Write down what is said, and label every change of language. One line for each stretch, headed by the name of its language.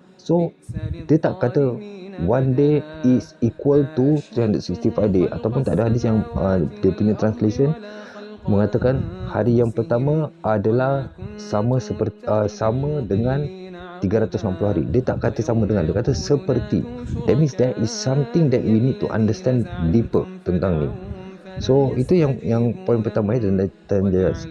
Malay: So dia tak kata
English: one day is equal to 365 day,
Malay: ataupun tak ada hadis yang dia punya translation mengatakan hari yang pertama adalah sama dengan 360 hari. Dia tak kata sama dengan, dia kata seperti.
English: That means there is something that we need to understand deeper
Malay: tentang ni. So itu yang poin pertama dan jelas.